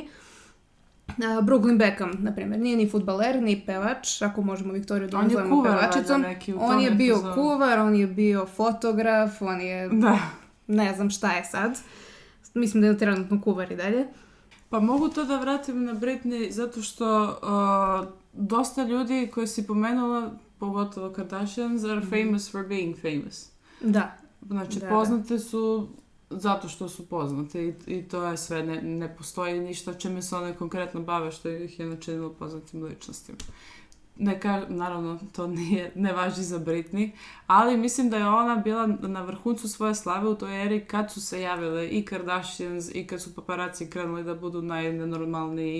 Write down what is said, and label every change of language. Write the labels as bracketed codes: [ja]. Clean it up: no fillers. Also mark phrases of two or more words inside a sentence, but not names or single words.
[sr] Brooklyn Beckham, na primjer, nije ni fudbaler, ni pevač, ako možemo Viktoriju da nazovemo pevačicom. On je bio kuvar, on je bio fotograf, on je... Ne znam šta je sad. Mislim da je trenutno kuvar i dalje. Pa mogu to da vratim na Britney zato što dosta ljudi koji si pomenula, pogotovo Kardashians, [en] are famous for being famous. [sr] Da. Znači, poznate su zato što su poznate i to je sve. Ne postoji ništa čime se one konkretno bave što ih je načinilo poznatim ličnostima. Naravno, to ne važi za Britney, ali mislim da je ona bila na vrhuncu svoje slave u toj eri kad su se javile i Kardashians i kad su paparaci krenuli da budu najnenormalniji